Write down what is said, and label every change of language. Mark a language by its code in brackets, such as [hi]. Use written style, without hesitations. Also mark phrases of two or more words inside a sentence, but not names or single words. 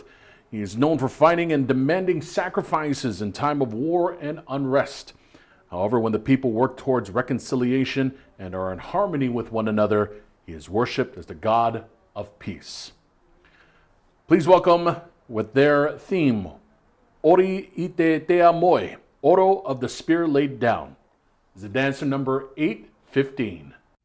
[en] He is known for fighting and demanding sacrifices in time of war and unrest. However, when the people work towards reconciliation and are in harmony with one another, he is worshipped as the god of peace. Please welcome, with their theme, Ori ite te amoi, Oro of the spear laid down, is the dancer number 815.